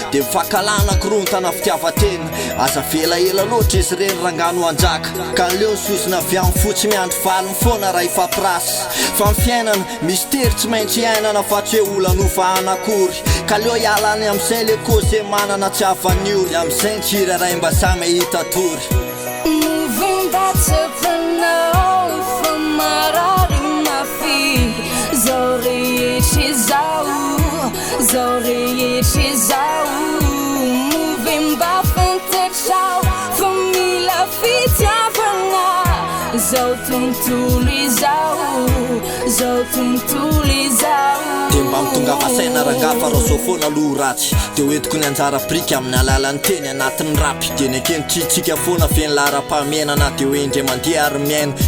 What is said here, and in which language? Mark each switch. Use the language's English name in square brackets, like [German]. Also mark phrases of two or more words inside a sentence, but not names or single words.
[Malagasy] Dia mifankalana korontana fitiavatena. Aza vela ela loatra izy reny rangano anjaka. Ka leo ny sosina avy amin'ny fotsy miandry valiny foana raha efa prasy. Fa ny fiainana misy tery tsy maintsy ainana fa tsy hoe olana ho vahana akory. Ka leo hiala any amin'izay le koa ze manana tsy havan'ny ory. Amin'izay ny tsirairay mba samy hita tory. [English] Moving back to the now, from [Malagasy] marary mafy. Zao rehetra izao, zao rehetra izao. [English] Moving back from the now, from [Malagasy] mila fitiavana. Zao tontolo izao, zao tontolo izao. Dia mba mitonga fa saina rangafa raha zao foana loha ratsy. Dia hoentiko ny anjara brika amin'ny alalan'ny teny anatin'ny rapy. Dia ny ankehitritsika foana fe ny laharam-pahamehana. Dia hoe indray mandeha ary miaina.